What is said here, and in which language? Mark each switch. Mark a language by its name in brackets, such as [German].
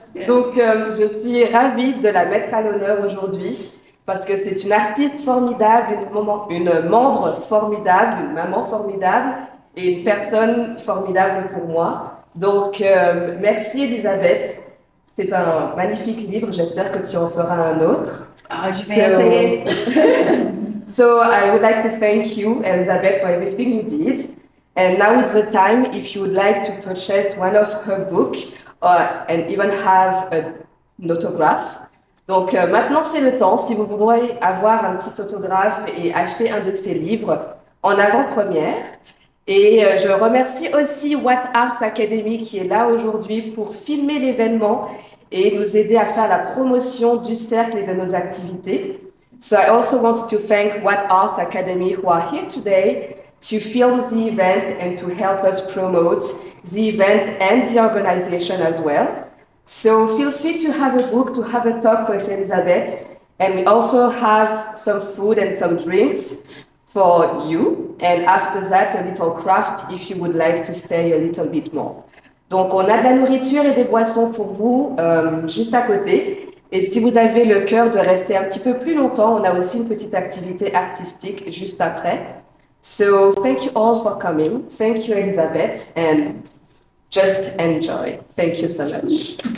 [French] Donc, je suis ravie de la mettre à l'honneur aujourd'hui parce que c'est une artiste formidable, une membre formidable, une maman formidable et une personne formidable pour moi. Donc, merci Elisabeth. C'est un magnifique livre. J'espère que tu en feras un autre. Ah, je vais essayer. [English] So I would like to thank you, Elizabeth, for everything you did. And now it's the time if you would like to purchase one of her books and even have an autograph. [French] Donc maintenant c'est le temps, si vous voulez avoir un petit autographe et acheter un de ses livres en avant-première. Et je remercie aussi What Arts Academy qui est là aujourd'hui pour filmer l'événement et nous aider à faire la promotion du cercle et de nos activités. [English] So I also want to thank What Arts Academy who are here today to film the event and to help us promote the event and the organization as well. So feel free to have a book, to have a talk with Elizabeth, and we also have some food and some drinks for you, and after that a little craft if you would like to stay a little bit more. [French] Donc on a de la nourriture et des boissons pour vous juste à côté. Et si vous avez le cœur de rester un petit peu plus longtemps, on a aussi une petite activité artistique juste après. [English] So thank you all for coming. Thank you, Elizabeth, and just enjoy. Thank you so much.